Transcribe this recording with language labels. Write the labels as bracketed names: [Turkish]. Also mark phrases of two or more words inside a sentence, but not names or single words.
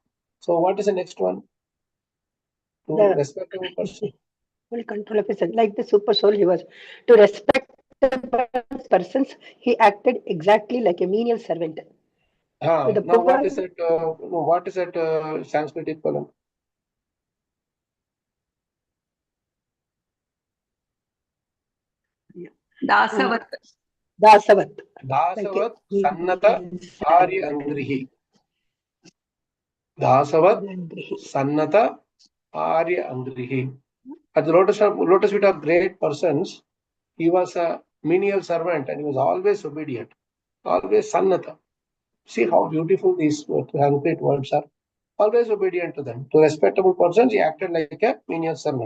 [English] So what is the next one? To respect a person. Full control of his son. Like the super soul, he was to respect the persons. He acted exactly like a menial servant. Now poor, what is it? What is that Sanskrit equivalent? [Sanskrit] Dasavat. Dasavat. Dasavat Sannata Arya Angrihi. Dasavat Sannata Arya Angrihi. [English] At the lotus feet of great persons, he was a menial servant and he was always obedient, always Sannata. See how beautiful these Sanskrit words are. Always obedient to them. To respectable persons, he acted like a menial servant.